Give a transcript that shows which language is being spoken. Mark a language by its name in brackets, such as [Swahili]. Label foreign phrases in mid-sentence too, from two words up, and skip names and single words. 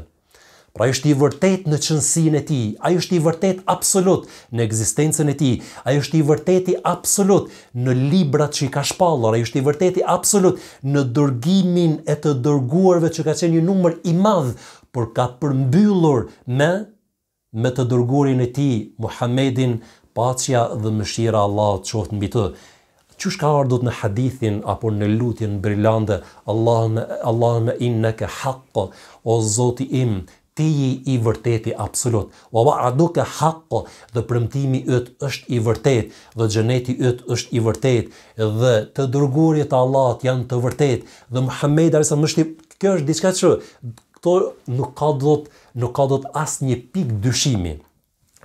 [Albanian] Pra ai është i vërtet në qëndësinë e tij, ai është i vërtet absolut në ekzistencën e tij, ai është i vërteti absolut në librat që i ka shpallur, ai është i vërteti absolut në dërgimin e të dërguarve që ka qenë një numër i madh, por ka përmbyllur me të dërguarin e tij, Muhammedin, paqja dhe mëshira e Allahut qoftë mbi të. Qysh ka ardhur në hadithin apo në lutjen brillante, [Arabic] اللهم إنك حق, [Albanian] o Zoti im, ti i vërteti absolut. [Arabic] ووعدك حق, [Albanian] dhe premtimi yt është i vërtet, dhe xheneti yt është i vërtet, dhe të dërguarit e Allahut janë të vërtet, dhe Muhamedi [Arabic] عليه السلام [Albanian] kjo është diçka që këto nuk ka dot asnjë pikë dyshimi.